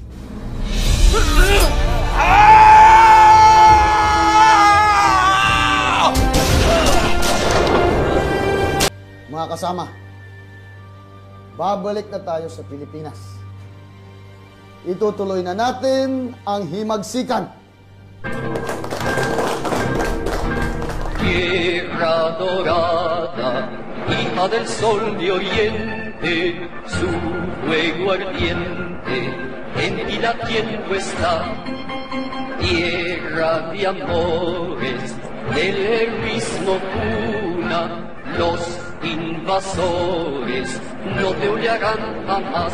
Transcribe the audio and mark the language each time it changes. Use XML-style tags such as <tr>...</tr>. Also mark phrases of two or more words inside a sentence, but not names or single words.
<tl>Mga kasama, babalik na tayo sa Pilipinas. Itutuloy na natin ang himagsikan.</tl> <es>Tierra dorada, hija del sol de oriente, su fuego ardiente en ti latiendo está. Tierra de amores, del heroísmo cuna, los invasores no te hollarán jamás.</es>